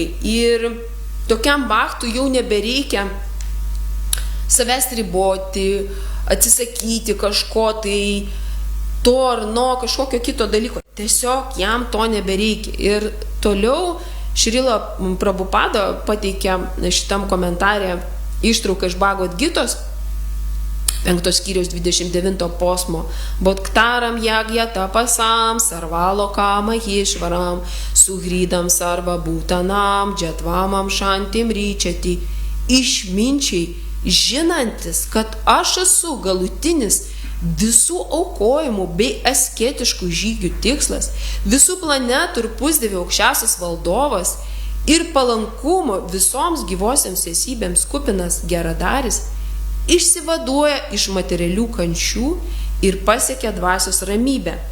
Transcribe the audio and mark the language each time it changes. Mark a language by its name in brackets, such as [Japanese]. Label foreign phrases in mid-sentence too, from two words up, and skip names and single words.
[Lithuanian] Ir tokiam bhaktui jau nebereikia savęs riboti, atsisakyti kažko tai, to ar nuo kažkokio kito dalyko. Tiesiog jam to nebereikia. Ir toliau Šrila Prabhupada pateikia šitam komentarė ištrauką iš Bhagavad Gitos, 5 skyriaus 29 posmo. [Sanskrit] Bodhktaram jagya tapasam sarvalokam mahishvaram suhrydam sarva bhutanam džatvamam šantim ryčiati. [Lithuanian] Išminčiai, žinantis, kad aš esu galutinis visų aukojimų bei asketiškų žygių tikslas, visų planetų ir pusdievių aukščiausias valdovas ir palankumo visoms gyvosiams esybėms kupinas geradaris, išsivaduoja iš materialių kančių ir pasiekia dvasios ramybę.